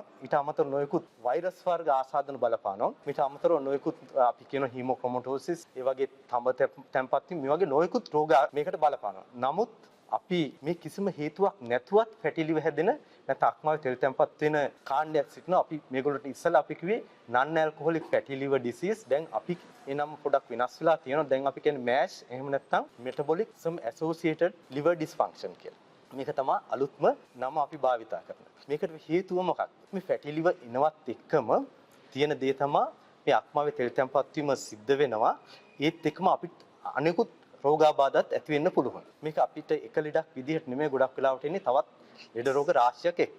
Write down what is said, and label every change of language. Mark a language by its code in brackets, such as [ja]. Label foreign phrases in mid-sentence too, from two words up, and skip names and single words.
[si] ඊට අමතරව නොයෙකුත් වෛරස් වර්ග ආසාදන බලපානවා. ඊට අමතරව නොයෙකුත් අපි කියන හීමොක්‍රොමැටෝසිස්, ඒ වගේ තඹ තැන්පත් වීම, මේ වගේ නොයෙකුත් රෝග මේකට බලපානවා. නමුත් අපි මේ කිසිම හේතුවක් නැතුවත් [en] fatty liver [si] හැදෙන නැත්නම් අක්මාවේ තෙල් තැන්පත් වෙන කාණ්ඩයක් සිටිනවා. අපි මේගොල්ලන්ට ඉස්සෙල්ලා අපි කිව්වේ [en] non alcoholic fatty liver disease. [si] දැන් අපි එනම පොඩක් වෙනස් වෙලා තියෙනවා. දැන් අපි කියන්නේ MASH එහෙම නැත්නම් [en] metabolic associated liver dysfunction [si] කියලා. මේක තමයි අලුත්ම නම අපි භාවිතා කරන්නේ. මේකට හේතුව මොකක්ද? මේ [en] fatty liver [si] එනවත් එක්කම තියෙන දේ තමයි මේ අක්මාවේ තෙල් තැන්පත් වීම සිද්ධ වෙනවා. ඒත් එක්කම අපිට අනෙකුත් රෝගාබාධත් ඇති වෙන්න පුළුවන්. මේක අපිට එක ලෙඩක් විදිහට නෙමෙයි ගොඩක් වෙලාවට එන්නේ තවත් ලෙඩ රෝග රාශියක් එක්ක.